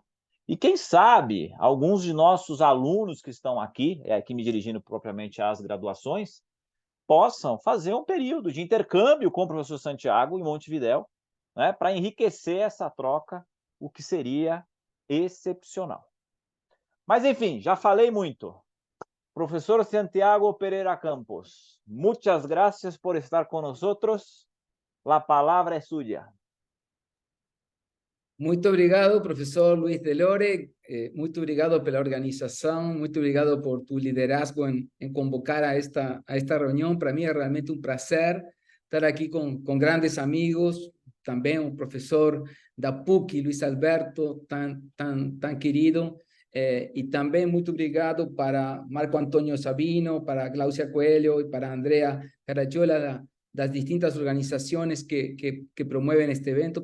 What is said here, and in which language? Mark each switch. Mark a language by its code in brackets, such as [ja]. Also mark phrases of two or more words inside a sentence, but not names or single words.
[pt] E quem sabe, alguns de nossos alunos que estão aqui, aqui me dirigindo propriamente às graduações, possam fazer um período de intercâmbio com o professor Santiago em Montevidéu, né, para enriquecer essa troca, o que seria excepcional. Mas, enfim, já falei muito. [es] Profesor Santiago Pereira Campos, muchas gracias por estar con nosotros. La palabra es suya. [pt] Muito obrigado, professor Luiz Delore. Muito obrigado pela organização. Muito obrigado por [es] tu liderazgo [pt] em convocar a esta reunião. Para mim é realmente um prazer estar aqui com grandes amigos. Também o professor da PUC, Luiz Alberto, [es] tan querido. [pt] E também muito obrigado para Marco Antônio Sabino, para Cláudia Coelho e para Andrea Caracciola, das distintas organizações que promueven este evento.